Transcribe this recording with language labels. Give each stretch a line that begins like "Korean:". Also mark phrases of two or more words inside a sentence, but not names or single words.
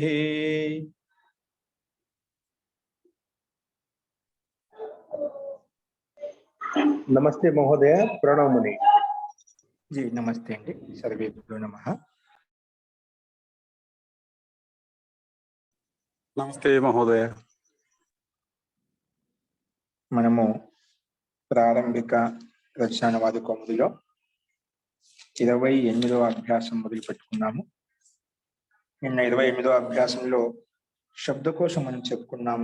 Sanskrit: नमस्ते महोदय, प्रणव मुनि जी। नमस्ते अंडी, सर्वेभ्यो नमः। नमस्ते महोदय।
Telugu: మనము ప్రారంభిక రచనావాది కౌముదిలో 28వ అభ్యాసం మొదలు పెట్టుకున్నాము. నిన్న 28వ అభ్యాసంలో శబ్దకోశం మనం చెప్పుకున్నాము.